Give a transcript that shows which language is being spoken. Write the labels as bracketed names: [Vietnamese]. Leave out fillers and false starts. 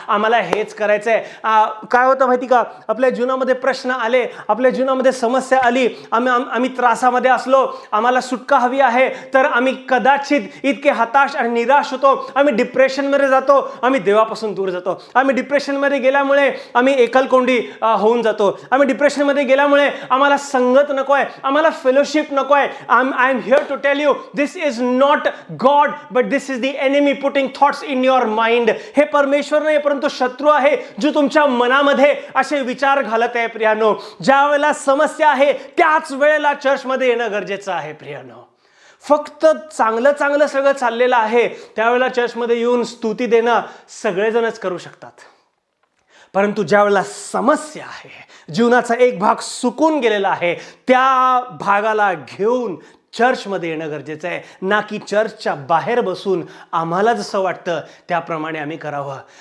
[Marathi] आम्हाला हेच करायचंय. काय होतं माहिती का, आपल्या जीवनामध्ये प्रश्न आले, आपल्या जीवनामध्ये समस्या आली, आम्ही त्रासामध्ये असलो, आम्हाला सुटका हवी आहे, तर आम्ही कदाचित इतके हताश आणि निराश होतो, आम्ही डिप्रेशनमध्ये जातो, आम्ही देवापासून दूर जातो. आम्ही डिप्रेशनमध्ये गेल्यामुळे आम्ही एकलकोंडी होऊन जातो. आम्ही डिप्रेशनमध्ये गेल्यामुळे आम्हाला संगत नकोय, आम्हाला फेलोशिप नकोय. [English] I am here to tell you, this is not God, but this is the enemy putting thoughts in your mind. [Marathi] हे परमेश्वर नाही, परंतु शत्रू आहे, जो तुमच्या मनामध्ये असे विचार घालत आहे प्रियानो. ज्या वेळेला समस्या आहे त्याच वेळेला चर्चमध्ये येणं गरजेचं आहे प्रियानो. फक्त चांगलं सगळं चाललेलं आहे त्यावेळेला चर्चमध्ये येऊन स्तुती देणं सगळेजणच करू शकतात, परंतु ज्या वेळेला समस्या आहे, जीवनाचा एक भाग सुकून गेलेला आहे, त्या भागाला घेऊन चर्चमध्ये येणं गरजेचं आहे, ना की चर्चच्या बाहेर बसून आम्हाला जसं वाटतं त्याप्रमाणे आम्ही करावं.